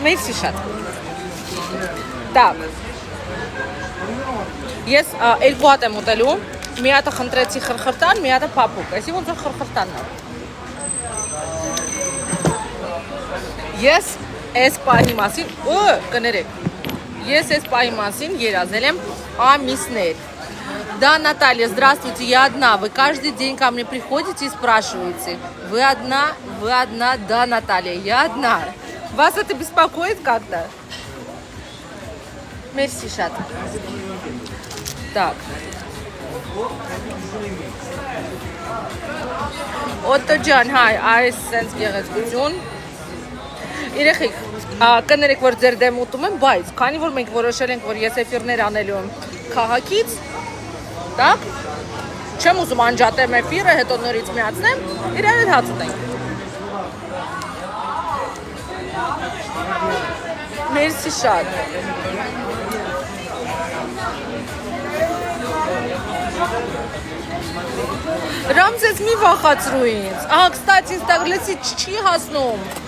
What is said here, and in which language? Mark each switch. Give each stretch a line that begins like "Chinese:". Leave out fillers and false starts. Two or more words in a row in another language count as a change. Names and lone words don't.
Armenian: Մերսի շատ։ Так։ Ես երկու հատ եմ ուտելու։ Մի հատը խնդրեցի խրխրտան, մի հատը փափուկ։ Այսի ոնց որ խրխրտանն է։ Ես այս պահի մասին, կներեք։ Ես այս պահի մասին երազել եմ ամիսներ։
Russian: Да, Наталья, здравствуйте, я одна. Вы каждый день ко мне приходите и спрашиваете. Вы одна, да, Наталья, я одна. Вас это беспокоит как-то?
Armenian: Մերսի շատ. Так. Otto Jan,
English: hi, I sense
Armenian: գեղեցկություն։ Երեխեք, կներեք, որ ձեր դեմ ուտում եմ, բայց քանի որ մենք որոշել ենք, որ ես էֆիրներ անելու եմ քաղաքից, так, չեմ ուզում անջատեմ էֆիրը, հետո նորից միացնեմ, իրար հետ հաց ուտենք։ Մերսի շատ։ Ռամզես մի վախացրու ինձ։ Ահա, կստացի, ինձ տակ լեցի չի հասնում։